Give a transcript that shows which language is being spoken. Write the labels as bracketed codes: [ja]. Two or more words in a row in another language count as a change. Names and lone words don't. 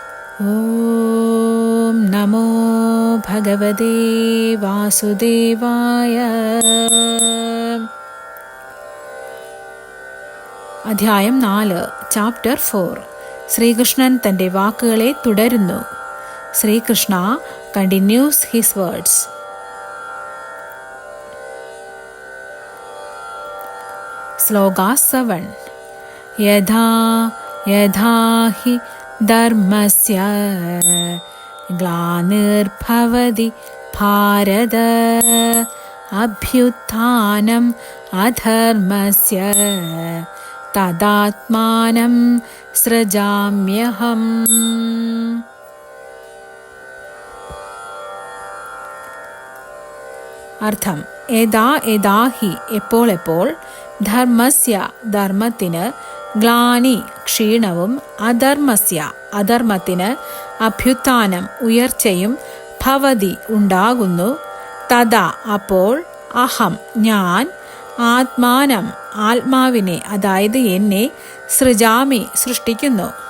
[sa] ഓം നമോ ഭഗവതേ വാസുദേവായ. [ml] അധ്യായം 4, ചാപ്റ്റർ 4. ശ്രീകൃഷ്ണൻ തൻ്റെ വാക്കുകളെ തുടരുന്നു. [en] Shri Krishna continues his words. [ml] ശ്ലോക 7. [sa] യഥാ യഥാ ഹി ധർമ്മസ്യ ഗ്ലാനിർഭവതി ഭാരത അഭ്യുത്ഥാനം അധർമ്മസ്യ തദാത്മാനം സൃജാമ്യഹം. [ml] അർത്ഥം: [sa] യഥാ യഥാ ഹി [ml] എപ്പോൾ എപ്പോൾ, ധർമ്മസ്യ ധർമ്മത്തിന്, ഗ്ലാനി ക്ഷീണവും, അധർമ്മസ്യ അധർമ്മത്തിന്, അഭ്യുത്ഥാനം ഉയർച്ചയും, ഭവതി ഉണ്ടാകുന്നു, തഥാ അപ്പോൾ, അഹം ഞാൻ, ആത്മാനം ആത്മാവിനെ അതായത് എന്നെ, സൃജാമി സൃഷ്ടിക്കുന്നു.